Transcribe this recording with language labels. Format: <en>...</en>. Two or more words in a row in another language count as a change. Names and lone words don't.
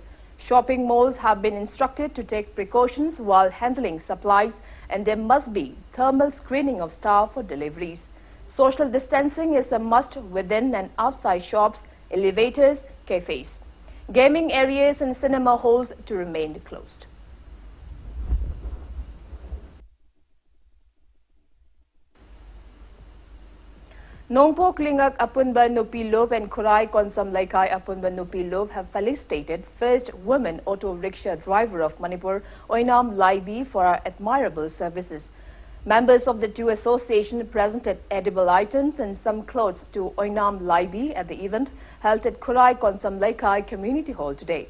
<en>Shopping malls have been instructed to take precautions while handling supplies and there must be thermal screening of staff for deliveries. Social distancing is a must within and outside shops, elevators, cafes. Gaming areas and cinema halls to remain closed. Nongpo Klingak Apunba Nupilob and Kurai Konsam Laikai Apunba Nupilob have felicitated first woman auto rickshaw driver of Manipur, Oinam Laibi, for her admirable services. Members of the two associations presented edible items and some clothes to Oinam Laibi at the event held at Kurai Konsam Laikai Community Hall today.</en>